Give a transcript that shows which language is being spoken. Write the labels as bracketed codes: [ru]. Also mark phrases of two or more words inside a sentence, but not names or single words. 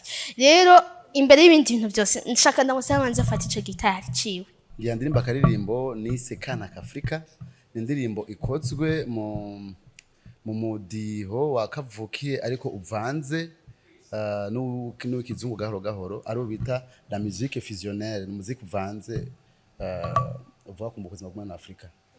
[rn] Rero imbere y'ibindi bintu byose nshaka ndamusaba manze afata ico gitari ciwe. Ngiye ndirimba karirimbo nise Kana Kafrika, indirimbo ikozwe mu mudiho wa kavukiye ariko uvanze n'ikizungu gahoro gahoro ari bita [fr] la musique fusionnelle, [rn] musique uvanze uvuga ku buzima bw'umwana Afrika.